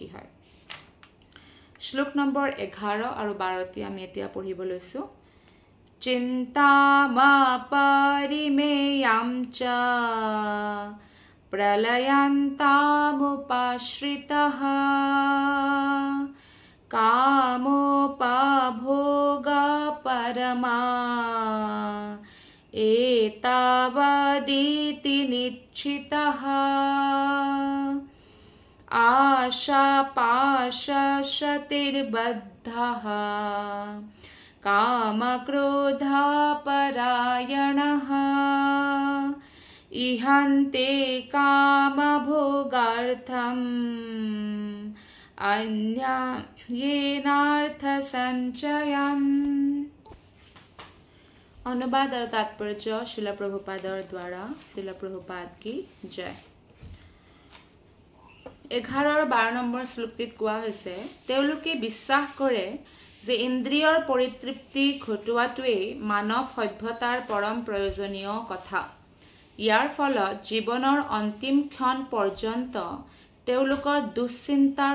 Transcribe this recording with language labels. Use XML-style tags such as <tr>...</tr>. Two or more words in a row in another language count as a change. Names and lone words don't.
<as>হয় শ্লোক নম্বৰ 11 আৰু 12 আমি এতিয়া পঢ়িব লৈছো</as> <sa>চিন্তামা পৰিমেয়াম চ প্ৰলয়ন্তামুপাশ্ৰিতঃ কামোপভোগা পৰমা एतावदिति निश्चितः आशापाशशतिर्बद्धः कामक्रोधापरायणः इहन्ते कामभोगार्थम् अन्यायेनार्थसञ्चयम्</sa> <hi>अनुवाद और तात्पर्य श्रील प्रभुपादर द्वारा श्रील प्रभुपाद की जय</hi> <as>11 और 12 নম্বৰ শ্লোকটিত কোৱা হৈছে তেওঁলোকে বিশ্বাস কৰে যে ইন্দ্ৰিয়ৰ পৰিতৃপ্তি ঘটোৱাটোৱে মানৱ সভ্যতাৰ পৰম প্ৰয়োজনীয় কথা ইয়াৰ ফলত জীৱনৰ অন্তিম ক্ষণ পৰ্যন্ত তেওঁলোকৰ দুশ্চিন্তাৰ</as>